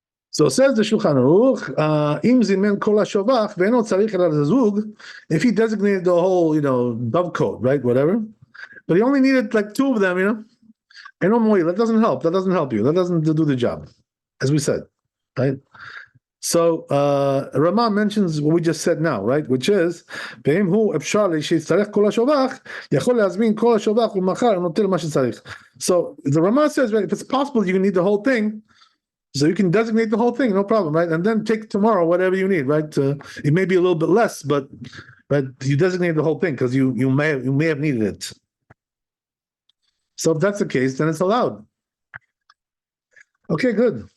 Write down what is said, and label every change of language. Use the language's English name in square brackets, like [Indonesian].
[English] So says the Shulchan Aruch, [Hebrew] im zimen kol hashovach ve'eno tzarich el hazug, [English] if he designated the whole, dovecote, right, whatever, but he only needed like two of them, and no more. That doesn't help. That doesn't help you. That doesn't do the job, as we said, right? So Ramah mentions what we just said now, right? Which is, [Hebrew] ואם הוא אפשר שיצטרך כל השובח, יכול להזמין כל השובח ומחר נוטל מה שצריך. [English] So the Ramah says, right, if it's possible, you need the whole thing. So you can designate the whole thing, no problem, right? And then take tomorrow whatever you need, right? It may be a little bit less, but you designate the whole thing because you may have needed it. So if that's the case, then it's allowed. Okay, good.